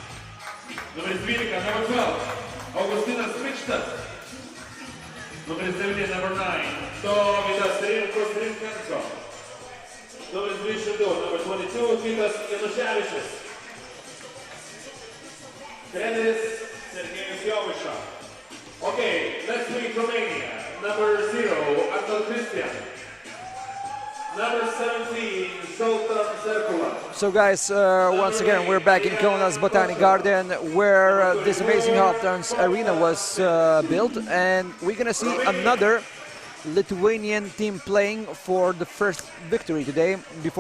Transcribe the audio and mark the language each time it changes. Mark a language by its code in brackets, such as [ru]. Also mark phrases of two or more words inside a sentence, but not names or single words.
[en] Номер 2, number 12, Augustina Sprichta. Номер 7, number 9, Dovydas Rimko-Rimkenko. Номер 22, number 22, Kitas Januševičius. [lt] Treneris Sergejus Jovaiša. [en] Okay, let's meet Romania. Number 0, Anton Christian. Number 17, Sultan Serkula. So guys, once again we're back in Kaunas Botanic Garden, where this amazing half-turns arena was built, and we're gonna see another Lithuanian team playing for the first victory today.